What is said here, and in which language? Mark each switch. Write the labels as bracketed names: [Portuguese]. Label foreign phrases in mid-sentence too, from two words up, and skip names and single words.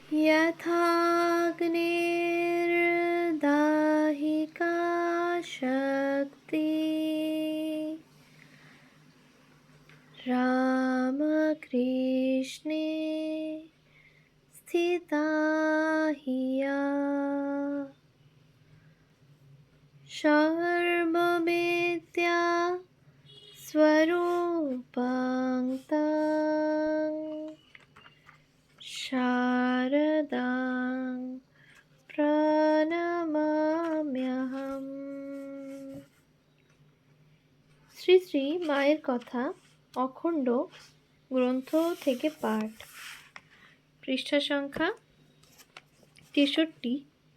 [Sanskrit] यथाग्निर्दाहिका शक्ति रामकृष्णे स्थिता हिया सर्वविद्या स्वरूपां तां शारदां প্রণমাম্যহম। [Bangla] শ্রী শ্রী মায়ের কথা অখণ্ড গ্রন্থ থেকে পাঠ, পৃষ্ঠা সংখ্যা 63।